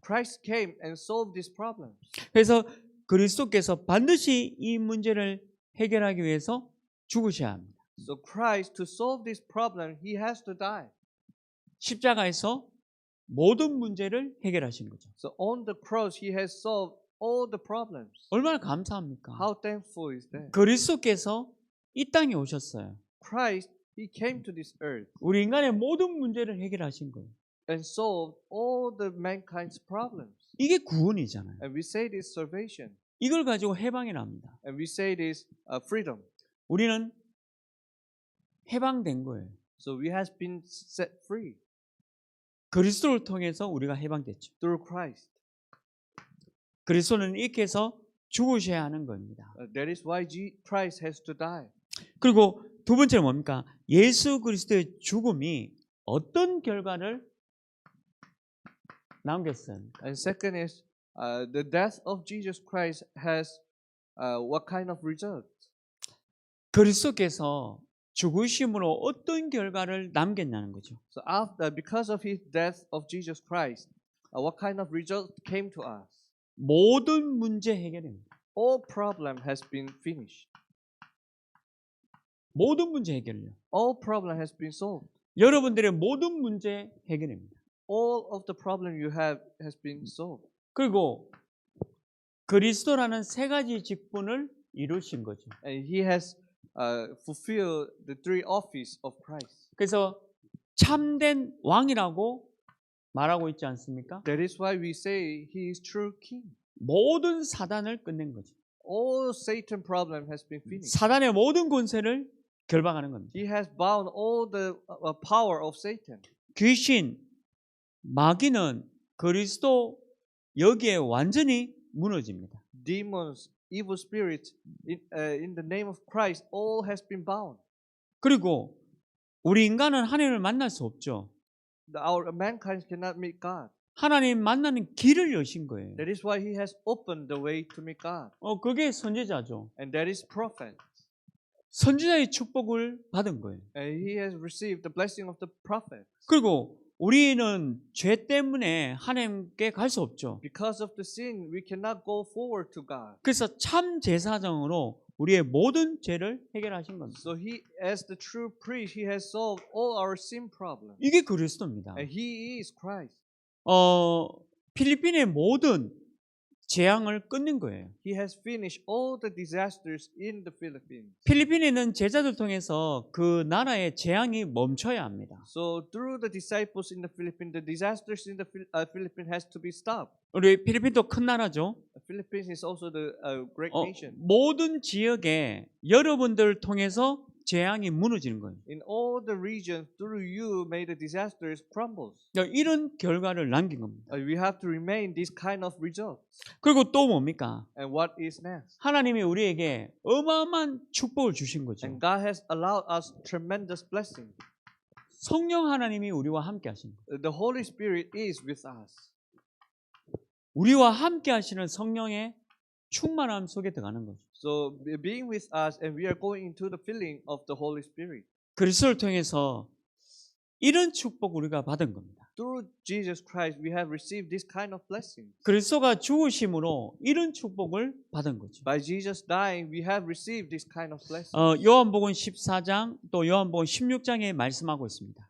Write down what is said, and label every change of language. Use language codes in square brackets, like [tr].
[en] Christ came and solved these problems. [ko] 그래서 그리스도께서 반드시 이 문제를 해결하기 위해서 죽으셔야 합니다. [en] So Christ, to solve this problem, he has to die. [ko] 십자가에서 모든 문제를 해결하신 거죠. [en] So on the cross, he has solved all the problems. [ko] 얼마나 감사합니까? [en] How thankful is that? [ko] 그리스도께서 이 땅에 오셨어요. [en] Christ, he came to this earth [ko] 우리 인간의 모든 문제를 해결하신 거예요. [en] and solved all the mankind's problems. [ko] 이게 구원이잖아요. [en] And we say this salvation. [ko] 이걸 가지고 해방이 납니다. [en] And we say this freedom. [ko] 우리는 해방된 거예요. [en] So we have been set free [ko] 그리스도를 통해서 우리가 해방됐죠. [en] through Christ. [ko] 그리스도는 이렇게 해서 죽으셔야 하는 겁니다. [en] That is why Christ has to die. [ko] 그리고 두 번째는 뭡니까? 예수 그리스도의 죽음이 어떤 결과를 남겼어요? [en] And second is the death of Jesus Christ has what kind of result? [ko] 그리스도께서 죽으심으로 어떤 결과를 남겼냐는 거죠. [en] So after, because of his death of Jesus Christ, what kind of result came to us? [ko] 모든 문제 해결입니다. [en] All problem has been finished. [ko] 모든 문제 해결이요. [en] All problem has been solved. [ko] 여러분들의 모든 문제 해결입니다. [en] All of the problem you have has been solved. [ko] 그리고 그리스도라는 세 가지 직분을 이루신 거죠. [en] And he has fulfilled the three office of Christ. [ko] 그래서 참된 왕이라고 말하고 있지 않습니까? [en] That is why we say he is true king. [ko] 모든 사단을 끝낸 거죠. [en] All Satan problem has been finished. [ko] 사단의 모든 권세를 결박하는 겁니다. [en] He has bound all the power of Satan. [ko] 귀신, 마귀는 그리스도 여기에 완전히 무너집니다. [en] Demons, evil spirits, in the name of Christ, all has been bound. [ko] 그리고 우리 인간은 하나님을 만날 수 없죠. [en] Our mankind cannot meet God. [ko] 하나님 만나는 길을 여신 거예요. [en] That is why he has opened the way to meet God. [ko] 그게 선지자죠. [en] And that is prophet. [ko] 선지자의 축복을 받은 거예요. [en] And he has received the blessing of the prophet. [ko] 그리고 우리는 죄 때문에 하나님께 갈 수 없죠. [en] Because of the sin, we cannot go forward to God. [ko] 그래서 참 제사장으로 우리의 모든 죄를 해결하신 겁니다. [en] So he, as the true priest, he has solved all our sin problems. [ko] 이게 그리스도입니다. [en] And he is Christ. [ko] 필리핀의 모든 재앙을 끊는 거예요. [en] He has finished all the disasters in the Philippines. [ko] 필리핀에 있는 제자들 통해서 그 나라의 재앙이 멈춰야 합니다. [en] So through the disciples in the Philippines, the disasters in the Philippines has to be stopped. [ko] 우리 필리핀도 큰 나라죠. [en] Philippines is also the great nation. [ko] 모든 지역에 여러분들 통해서 재앙이 무너지는 거예요. [en] In all the regions, through you, may the disasters crumbles. [ko] 이런 결과를 남긴 겁니다. [en] We have to remain this kind of results. [ko] 그리고 또 뭡니까? [en] And what is next? [ko] 하나님이 우리에게 어마어마한 축복을 주신 거죠. [en] And God has allowed us tremendous blessing. [ko] 성령 하나님이 우리와 함께 하신 거예요. [en] The Holy Spirit is with us. [ko] 우리와 함께 하시는 성령의 충만함 속에 들어가는 거죠. [en] So being with us, and we are going into the filling of the Holy Spirit. [ko] 그리스도를 통해서 이런 축복 우리가 받은 겁니다. [en] Through Jesus Christ, we have received this kind of blessing. [ko] 그리스도가 죽으심으로 이런 축복을 받은 거죠. [en] By Jesus dying, we have received this kind of blessing. [ko] 요한복음 14장 또 요한복음 16장에 말씀하고 있습니다.